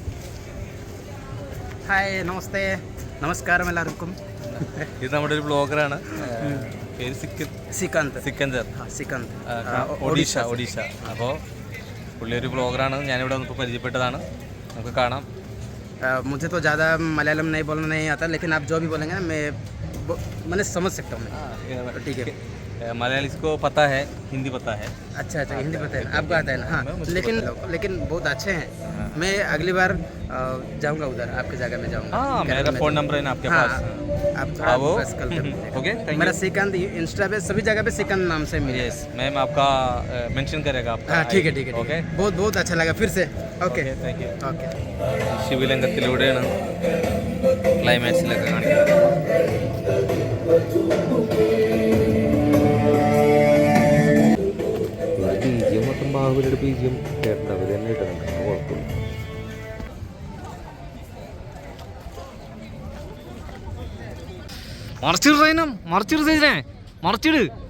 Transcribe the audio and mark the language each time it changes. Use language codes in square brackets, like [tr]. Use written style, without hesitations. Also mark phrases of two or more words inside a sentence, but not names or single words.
[ml] ഹായ്, നമസ്തേ, നമസ്കാരം എല്ലാവർക്കും. ഇത് നമ്മുടെ ഒരു ബ്ലോഗറാണ്. പേര് സിക്കന്ദർ. ഒഡീഷ. അപ്പോൾ പുള്ളി ഒരു ബ്ലോഗറാണ്. ഞാനിവിടെ വന്നപ്പോൾ പരിചയപ്പെട്ടതാണ്. നമുക്ക് കാണാം. [hi] मुझे तो ज़्यादा मलयालम नहीं बोलना नहीं आता, लेकिन आप जो भी बोलेंगे ना मैंने समझ सकता हूँ. ठीक है. मलयालीस को पता है, हिंदी पता है. अच्छा, हिंदी पता है, आपको आता है ना? हाँ, लेकिन बहुत अच्छे हैं. मैं अगली बार जाऊँगा उधर, आपकी जगह में जाऊँगा. हाँ, मेरा फ़ोन नंबर है ना आपके पास. आप थोड़ा बस कल ओके, मेरा श्रीकांत इंस्टा पे सभी जगह पे श्रीकांत नाम से मिले. [en] yes, ma'am [hi] आपका मेंशन करेगा आपका. हाँ, ठीक है. ओके, बहुत अच्छा लगा फिर से. ओके, [en] thank you. [hi] ओके. [ml] ശിവലിംഗത്തിലൂടെയാണ് ക്ലൈമാക്സിലൊക്കെ കാണിക്കുന്നത്. ബീജിയം മൊത്തം ബാഹുബലിയുടെ ബീജിയം കേട്ടവർ തന്നെ ഇടുന്നുണ്ട്. കുഴപ്പമില്ല. മറിച്ചിട് സൈസിനെ മറിച്ചിട്.